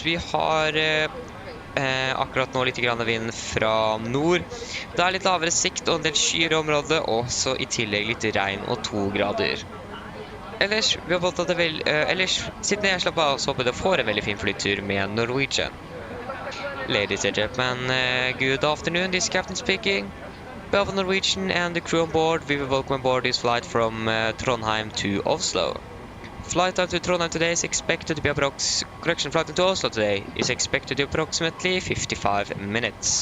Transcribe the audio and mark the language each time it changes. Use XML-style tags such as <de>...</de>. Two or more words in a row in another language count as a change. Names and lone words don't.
<no>Vi har akkurat nå litt grann vind fra nord. Det er litt lavere sikt og en del skyer i området, og så i tillegg litt regn og 2 grader. Ellers, vi har fått at det ellers, siden jeg slapp av, så håper jeg får en veldig fin flytur med Norwegian.</no> <en>Ladies and gentlemen, good afternoon, this is Captain speaking. Behalf of Norwegian and the crew on board, we will welcome aboard this flight from Trondheim to Oslo. Flight time to Trondheim today is expected to be correction, flight to Oslo today is expected to be approximately 55 minutes.</en>